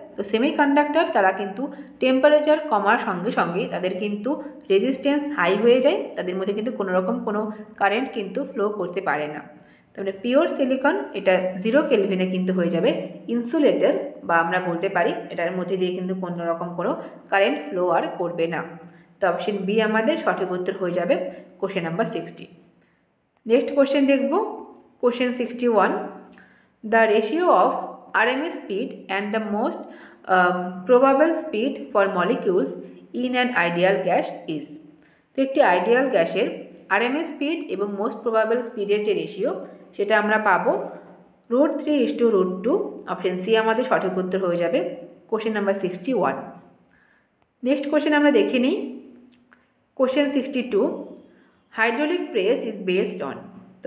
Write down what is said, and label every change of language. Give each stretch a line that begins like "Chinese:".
Bangla: তো সেমিকন্ডাক্টর তারা কিন্তু টেম্পারেচার কমার সঙ্গে সঙ্গে তাদের কিন্তু রেজিস্ট্যান্স হাই হয়ে যায়, তাদের মধ্যে কিন্তু কোনো রকম কোনো কারেন্ট কিন্তু ফ্লো করতে পারে না। তাহলে পিওর সিলিকন এটা 0 কেলভিনে কিন্তু হয়ে যাবে ইনসুলেটর, বা আমরা বলতে পারি এটার মধ্যে দিয়ে কিন্তু কোনো রকম কোনো কারেন্ট ফ্লো আর করবে না। তো অপশন বি আমাদের সঠিক উত্তর হয়ে যাবে কোশ্চেন নাম্বার 60। নেক্সট কোশ্চেন দেখব question 61,
English: the ratio of RMS speed and the most probable speed for molecules in an ideal gas is।
Bangla: তো একটি আইডিয়াল গ্যাসের RMS স্পিড এবং মোস্ট প্রবাবল স্পিডের যে রেশিও সেটা আমরা পাবো √3:√2। অপশন সি আমাদের সঠিক উত্তর হয়ে যাবে কোশ্চেন নাম্বার 61। নেক্সট কোশ্চেন আমরা দেখে নিই question 62,
English: Hydraulic press is based on.
Bangla: তো